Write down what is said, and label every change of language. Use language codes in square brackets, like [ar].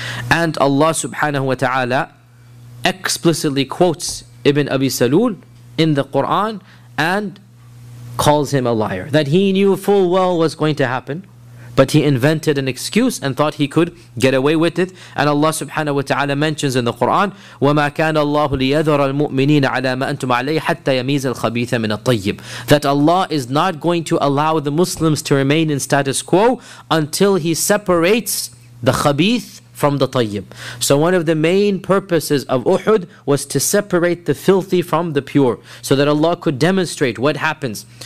[en] And Allah subhanahu wa ta'ala explicitly quotes Ibn Abi Salul in the Quran and calls him a liar. That he knew full well was going to happen, but he invented an excuse and thought he could get away with it. And Allah subhanahu wa ta'ala mentions in the Quran, [ar] وَمَا كَانَ اللَّهُ لِيَذَرَ الْمُؤْمِنِينَ عَلَى مَا أَنْتُمْ عَلَيْهِ حَتَّى يَمِيزَ الْخَبِيثَ مِنَ الطَّيِّبِ. [en] That Allah is not going to allow the Muslims to remain in status quo until He separates the khabith from the tayyib. So one of the main purposes of Uhud was to separate the filthy from the pure, so that Allah could demonstrate what happens.